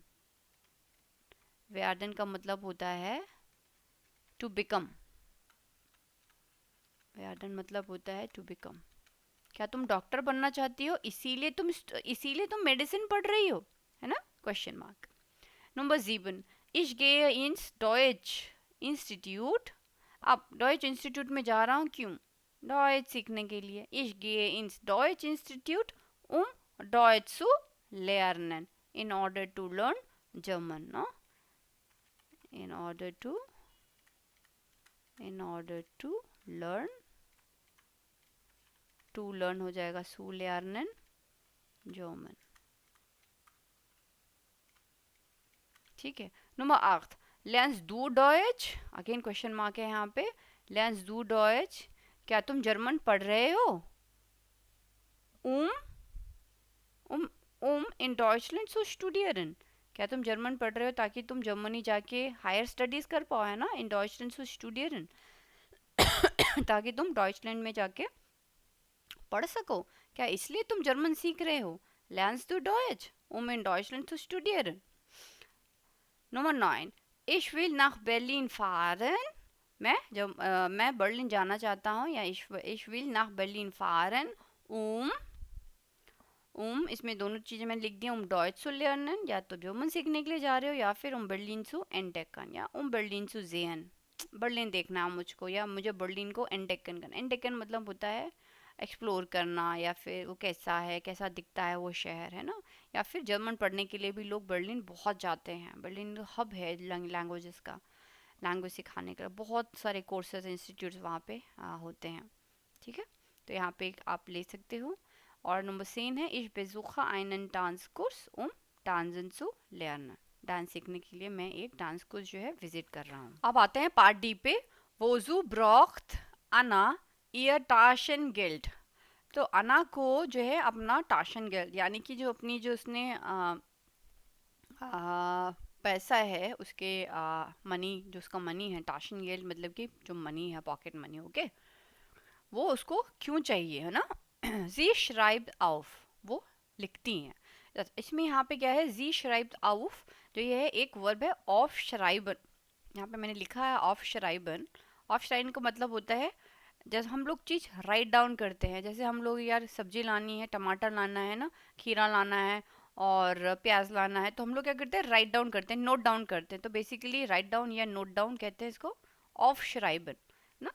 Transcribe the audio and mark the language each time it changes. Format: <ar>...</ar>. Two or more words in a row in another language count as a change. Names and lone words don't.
<hi>वेर्दन का मतलब होता है</hi> <en>to become,</en> <hi>वेर्दन मतलब होता है</hi> <en>to become.</en> <hi>क्या तुम डॉक्टर बनना चाहती हो, इसीलिए तुम मेडिसिन पढ़ रही हो, है ना,</hi> <en>question mark.</en> <hi>नंबर 7,</hi> <de>ich gehe ins Deutsch Institut,</de> <hi>अब डॉइच इंस्टीट्यूट में जा रहा हूँ क्यों, डॉइच सीखने के लिए।</hi> <de>ich gehe ins Deutsch Institut Deutsch zu lernen,</de> <en>in order to learn German, no, in order to learn, to learn हो जाएगा</en> <de>zu lernen</de> <en>German,</en> <hi>ठीक है। नंबर 8,</hi> <de>lernst du Deutsch,</de> <hi>अगेन</hi> <en>question mark</en> <hi>है यहाँ पे,</hi> <de>lernst du Deutsch,</de> <hi>क्या तुम जर्मन पढ़ रहे हो,</hi> <de>in Deutschland zu studieren,</de> <hi>क्या तुम जर्मन पढ़ रहे हो ताकि तुम जर्मनी जाके</hi> <en>higher studies</en> <hi>कर पाओ, है ना,</hi> <de>in Deutschland zu studieren,</de> <hi>ताकि तुम डॉइचलैंड में जाके पढ़ सको, क्या इसलिए तुम जर्मन सीख रहे हो,</hi> <de>lernst du Deutsch in Deutschland zu studieren। Nummer 9, ich will nach Berlin fahren,</de> <hi>मैं बर्लिन जाना चाहता हूँ, या</hi> <de>ich will nach Berlin fahren</de> <hi>इसमें दोनों चीज़ें मैंने लिख दी,</hi> <de>Deutsch zu lernen,</de> <hi>या तो जर्मन सीखने के लिए जा रहे हो, या फिर</hi> <de>Berlin zu entdecken,</de> <hi>या</hi> <de>Berlin zu sehen,</de> <hi>बर्लिन देखना है मुझको, या मुझे बर्लिन को एंटेकन करना। एंटेकन मतलब होता है एक्सप्लोर करना, या फिर वो कैसा है, कैसा दिखता है वो शहर, है ना। या फिर जर्मन पढ़ने के लिए भी लोग बर्लिन बहुत जाते हैं, बर्लिन हब है लैंग्वेजेस का, लैंग्वेज सिखाने का, बहुत सारे कोर्सेज इंस्टीट्यूट्स वहाँ पे होते हैं, ठीक है, तो यहाँ पे आप ले सकते हो। और नंबर 10 है,</hi> <de>ich besuche einen Tanzkurs tanzen zu lernen,</de> <hi>डांस सीखने के लिए मैं एक</hi> <en>dance course</en> <hi>जो है विजिट कर रहा हूँ। अब आते हैं</hi> <en>part D</en> <hi>पे,</hi> <de>wozu braucht Anna ihr Taschengeld,</de> <hi>तो अना को जो है अपना टाशनगेल्ड यानी कि जो अपनी जो उसने पैसा है उसके मनी, जो उसका मनी है, टाशनगेल्ड मतलब कि जो मनी है,</hi> <en>pocket money,</en> <hi>ओके, वो उसको क्यों चाहिए, है ना।</hi> <de>जी schreibt auf,</de> <hi>वो लिखती हैं। इसमें यहाँ पे क्या है,</hi> <de>Sie schreibt auf,</de> <hi>जो ये है एक वर्ब है</hi> <de>auf schreiben,</de> <hi>यहाँ पे मैंने लिखा है</hi> <de>auf schreiben. auf schreiben</de> <hi>का मतलब होता है जब हम लोग चीज़</hi> <en>write down</en> <hi>करते हैं, जैसे हम लोग यार सब्जी लानी है, टमाटर लाना है ना, खीरा लाना है और प्याज लाना है, तो हम लोग क्या करते हैं,</hi> <en>write down</en> <hi>करते हैं,</hi> <en>note down</en> <hi>करते हैं, तो बेसिकली</hi> <en>write down</en> <hi>या</hi> <en>note down</en> <hi>कहते हैं इसको</hi> <de>aufschreiben</de> <hi>ना।</hi>